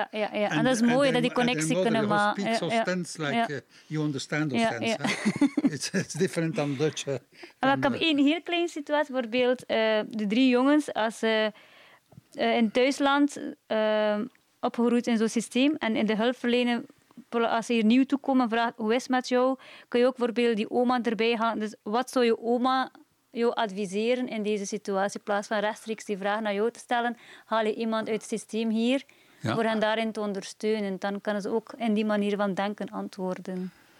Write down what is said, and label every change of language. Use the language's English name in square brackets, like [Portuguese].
[English] and that's [Dutch] mooi dat die connectie kunnen maken. [English] And their mother speaks Ostens, you understand Ostens. It's different than Dutch. [Dutch] Maar ik heb een heel klein situatie, bijvoorbeeld de drie jongens als in thuisland opgegroeid in zo'n systeem en in de hulpverlening. Als ze hier nieuw toekomen en vraagt hoe is het met jou, kun je ook bijvoorbeeld die oma erbij halen. Dus wat zou je oma jou adviseren in deze situatie? In plaats van rechtstreeks die vraag naar jou te stellen, haal je iemand uit het systeem hier voor hen daarin te ondersteunen. Dan kunnen ze ook in die manier van denken antwoorden.